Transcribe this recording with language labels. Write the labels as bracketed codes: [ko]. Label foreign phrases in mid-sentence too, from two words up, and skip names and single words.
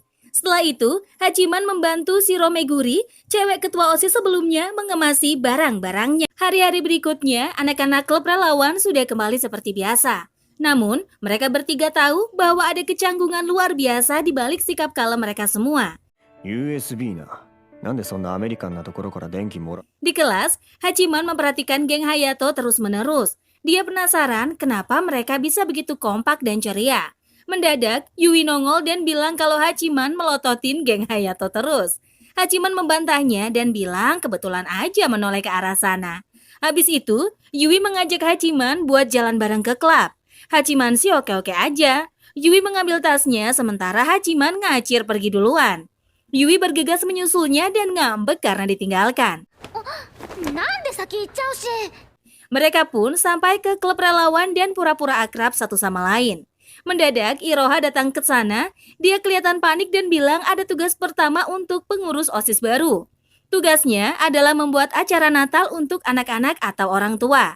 [id] Setelah itu, Hachiman membantu Shiro Meguri, cewek ketua OSIS sebelumnya, mengemasi barang-barangnya. Hari-hari berikutnya, anak-anak klub relawan sudah kembali seperti biasa. Namun, mereka bertiga tahu bahwa ada kecanggungan luar biasa di balik sikap kalem mereka semua. [ja] USB な。なんでそんなアメリカンなところから電気もら [id] Di kelas, Hachiman memperhatikan geng Hayato terus-menerus. Dia penasaran kenapa mereka bisa begitu kompak dan ceria. Mendadak, Yui nongol dan bilang kalau Hachiman melototin geng Hayato terus. Hachiman membantahnya dan bilang kebetulan aja menoleh ke arah sana. Habis itu, Yui mengajak Hachiman buat jalan bareng ke klub. Hachiman sih oke-oke aja. Yui mengambil tasnya sementara Hachiman ngacir pergi duluan. Yui bergegas menyusulnya dan ngambek karena ditinggalkan. [ja] なんで先行っちゃうし。 [id] Mereka pun sampai ke klub relawan dan pura-pura akrab satu sama lain. Mendadak, Iroha datang ke sana. Dia kelihatan panik dan bilang ada tugas pertama untuk pengurus OSIS baru. Tugasnya adalah membuat acara Natal untuk anak-anak atau orang tua.